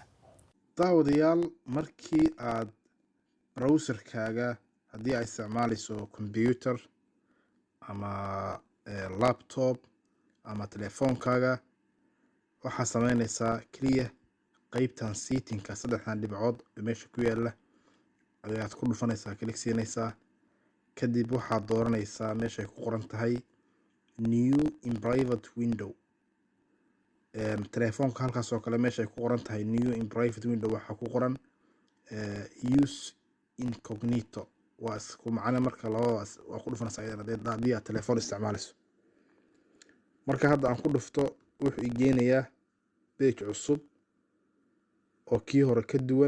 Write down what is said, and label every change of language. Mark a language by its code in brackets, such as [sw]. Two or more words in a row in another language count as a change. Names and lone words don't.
[so] daawadayaal, markii aad browserkaaga haddii aad isticmaalayso computer ama laptop ama telefoonkaaga waxaa sameynaysaa keliya qeybtan settingka saddexdan dhibcood ee meesha ku yaala ayaad ku dhufanaysaa, klik siinaysaa. kadib waxaad dooranaysaa meeshay ku qoran tahay [en] new in private window. [so] telefoonka halkaas oo kale meeshay ku qoran tahay [en] new in private window [so] waxaa ku qoran [en] use incognito. [so] waa isku macno marka labadaas waa ku dhufanaysaa iyadana haddii aad telefoon isticmaalayso. marka hadda aan ku dhufto wuxuu i geenayaa page cusub oo kii hore ka duwan.